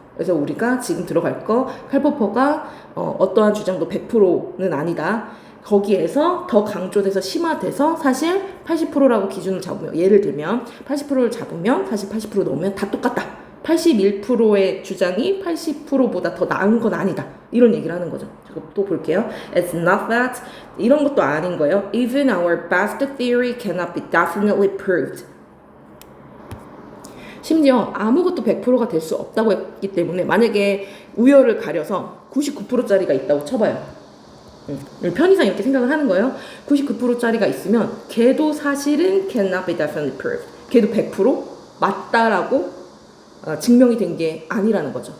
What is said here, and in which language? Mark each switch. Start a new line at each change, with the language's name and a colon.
Korean: 그래서 우리가 지금 들어갈 거 칼포퍼가 어떠한 주장도 100%는 아니다. 거기에서 더 강조돼서 심화돼서 사실 80%라고 기준을 잡으면 예를 들면 80%를 잡으면 사실 80% 넣으면 다 똑같다. 81%의 주장이 80%보다 더 나은 건 아니다. 이런 얘기를 하는 거죠. 또 볼게요.
English: It's not that.
Korean: 이런 것도 아닌 거예요.
English: Even our best theory cannot be definitely proved.
Korean: 심지어 아무것도 100%가 될 수 없다고 했기 때문에 만약에 우열을 가려서 99%짜리가 있다고 쳐봐요. 편의상 이렇게 생각을 하는 거예요. 99%짜리가 있으면 걔도 사실은
English: cannot be definitely proved.
Korean: 걔도 100% 맞다라고 증명이 된 게 아니라는 거죠.